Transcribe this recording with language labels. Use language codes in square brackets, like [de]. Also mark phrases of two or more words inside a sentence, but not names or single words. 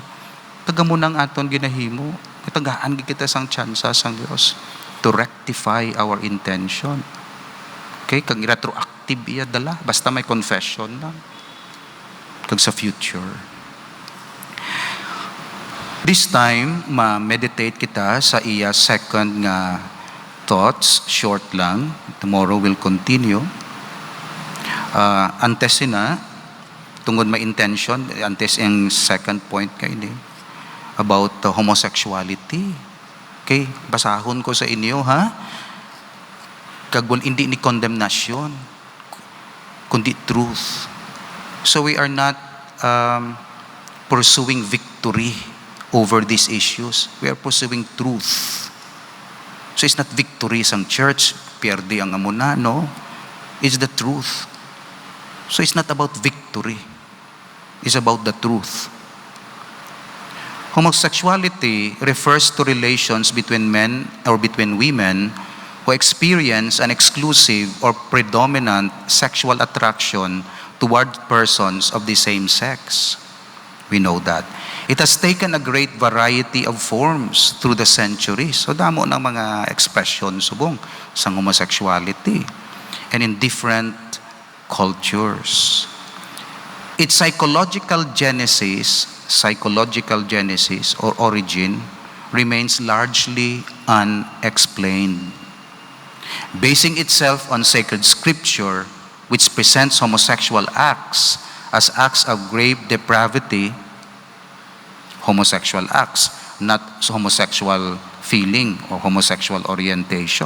[hil] Taga mo nang aton ginahimo. Tagaan kita sang tsansa sang Diyos [en] to rectify our intention. [hil] Okay? Kag retroactive iya dala. Basta may confession lang. Kag sa future. [en] This time, [hil] ma-meditate kita sa iya second nga thoughts. Short lang. [en] Tomorrow we'll continue. [hil] Antes na, tungod may intention, antes yung [en] second point [hil] kayo about homosexuality. Okay, basahon ko sa inyo, ha? Kagwal hindi ni condemnation, kundi truth. [en] So we are not pursuing victory over these issues. We are pursuing truth. So it's not victory sang church, [hil] pierde ang amuna, [en] no? It's the truth. So it's not about victory. It's about the truth. Homosexuality refers to relations between men or between women who experience an exclusive or predominant sexual attraction toward persons of the same sex. We know that. It has taken a great variety of forms through the centuries. [hil] So damo ng mga expression subong sa homosexuality [en] and in different cultures. Its psychological genesis or origin remains largely unexplained. Basing itself on sacred scripture, which presents homosexual acts as acts of grave depravity, homosexual acts, not homosexual feeling or homosexual orientation.